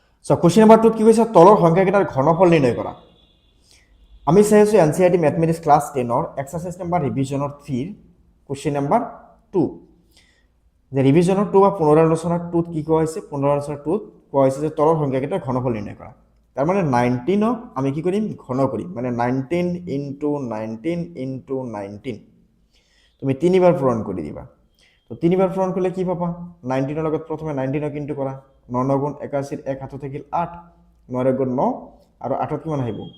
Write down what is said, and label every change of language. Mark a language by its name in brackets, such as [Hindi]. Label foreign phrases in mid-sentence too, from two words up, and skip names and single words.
[Assamese] সো [English] question number [Assamese] 2 কি কৈছে তলৰ সংখ্যাকেইটাৰ ঘনফল নিৰ্ণয় কৰা আমি চাই আছো এনসিআরটি [English] mathematics class [Assamese] 10 ৰ [English] exercise number [Assamese] রিভিজনৰ 3 [English] question number [Assamese] 2 যে রিভিজনৰ 2 বা পুনৰালোচনাৰ 2 কি কোৱা হৈছে পুনৰালোচনাৰ 2 কোৱা হৈছে যে তলৰ সংখ্যাকেইটাৰ ঘনফল নিৰ্ণয় কৰা তাৰ মানে 19 ক আমি কি কৰিম ঘন কৰিম মানে 19 into 19 তুমি তিনিবাৰ পূৰণ কৰি দিবা তো তিনিবাৰ পূৰণ কৰিলে কি পাবা 19 ৰ লগত প্ৰথমে 19 ক ইনটু কৰা 9 গুণ 81 এক হাতত থাকিল 8 9 গুণ 9 আৰু 8 কিমান আহিব